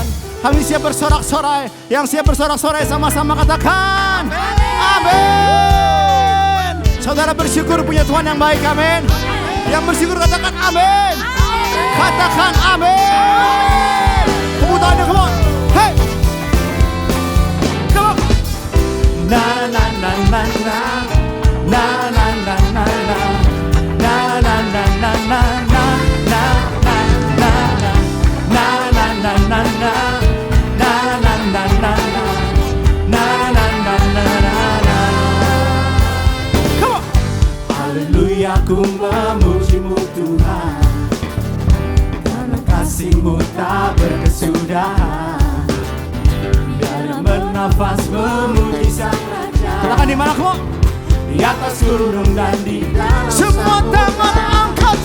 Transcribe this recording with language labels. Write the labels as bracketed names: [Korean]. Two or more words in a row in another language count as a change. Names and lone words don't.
[Indonesian] Kami siap bersorak-sorai. Yang siap bersorak-sorai sama-sama katakan amin. Saudara bersyukur punya Tuhan yang baik, amin. Yang bersyukur katakan amin. Katakan amin. Tepuk tangannya, [English] come on. Hey, come on. Na na na na na na na na na na na na na na na. [Indonesian] Haleluya, ku memuji-Mu Tuhan, karena kasih-Mu tak berkesudahan. Biar bernafas memuji Sang Raja. Katakan di mana kamu? Di atas gunung dan di dalam semua tangan